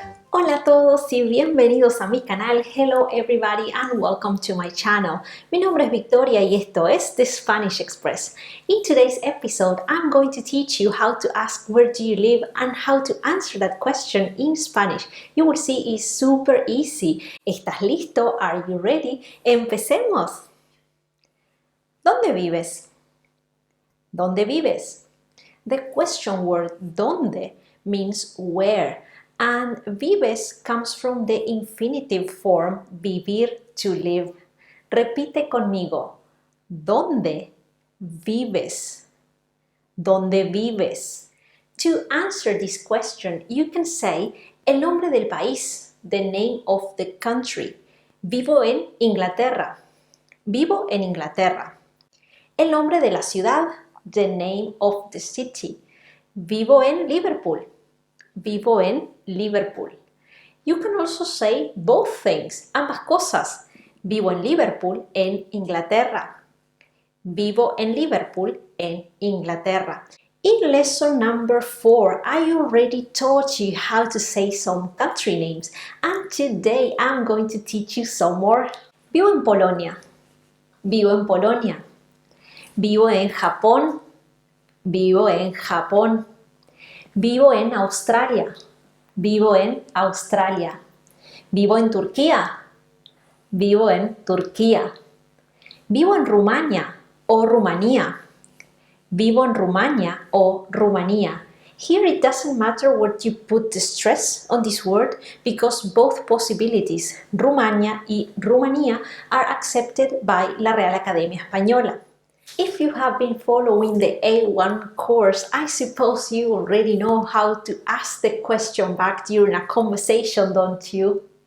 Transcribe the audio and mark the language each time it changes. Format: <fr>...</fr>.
<es>Hola a todos y bienvenidos a mi canal.</es> <en>Hello everybody and welcome to my channel.</en> <es>Mi nombre es Victoria y esto es The Spanish Express.</es> <en>In today's episode, I'm going to teach you how to ask where do you live and how to answer that question in Spanish. You will see it's super easy.</en> <es>¿Estás listo?</es> <en>Are you ready?</en> <es>Empecemos. ¿Dónde vives? ¿Dónde vives?</es> <en>The question word ¿dónde? Means where. And vives comes from the infinitive form vivir, to live.</en> <es>Repite conmigo. ¿Dónde vives? ¿Dónde vives?</es> <en>To answer this question, you can say</en> <es>el nombre del país,</es> <en>the name of the country.</en> <es>Vivo en Inglaterra. Vivo en Inglaterra. El nombre de la ciudad,</es> <en>the name of the city.</en> <es>Vivo en Liverpool. Vivo en Liverpool.</es> <en>You can also say both things,</en> <es>ambas cosas. Vivo en Liverpool, en Inglaterra. Vivo en Liverpool, en Inglaterra.</es> <en>In lesson number 4, I already taught you how to say some country names, and today I'm going to teach you some more.</en> <es>Vivo en Polonia. Vivo en Polonia. Vivo en Japón. Vivo en Japón. Vivo en Australia. Vivo en Australia. Vivo en Turquía. Vivo en Turquía. Vivo en Rumania o Rumanía. Vivo en Rumania o Rumanía.</es> <en>Here it doesn't matter what you put the stress on this word because both possibilities, Rumania y Rumanía, are accepted by la Real Academia Española. If you have been following the A1 course, I suppose you already know how to ask the question back during a conversation, don't you?</en>